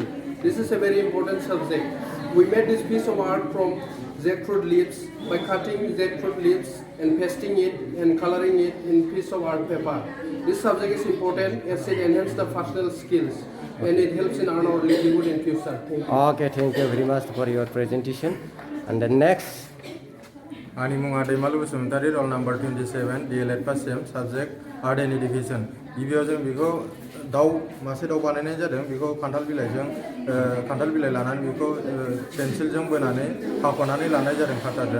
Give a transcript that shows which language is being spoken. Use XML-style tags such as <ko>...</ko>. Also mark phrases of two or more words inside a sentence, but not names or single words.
<en>This is a very important subject. We made this piece of art from jackfruit leaves by cutting jackfruit leaves and pasting it and coloring it in piece of art paper. This subject is important as it enhances the functional skills and it helps in our livelihood in future. Thank you. Okay, thank you very much for your presentation. And the next,</en> <brx>आंनि मुङा दैमालु बसुमतारी</brx> <en>roll number</en> <brx>27 DLED</brx> <en>first sem subject art and education</en> <brx>गिबियाव जों बेखौ मासे दाउ बानायनाय जादों बेखौ खान्थाल बिलाइ लानानै बेखौ पेन्सिलजों बोनानै हाख'नानै लानाय जादों काटारजों</brx>